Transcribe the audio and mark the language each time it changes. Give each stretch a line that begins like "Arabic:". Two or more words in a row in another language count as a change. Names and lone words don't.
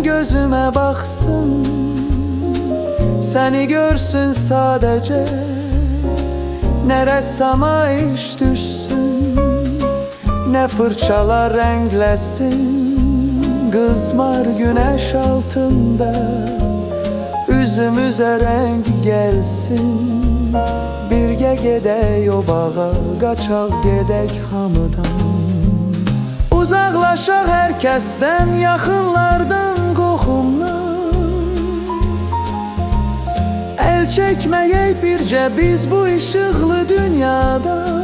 Turkish: gözüme baksın, seni görsün sadece, ne ressama iş düşsün, ne fırçalar renklesin. Kızmar güneş altında üzümüze renk gelsin.
Azerbaijani: Birge gedək o bağa, qaçaq gedək hamıdan. Uzaqlaşaq hər kəsdən, yaxınlardan, qoxumdan. El çəkməyək bircə biz bu işıqlı dünyada.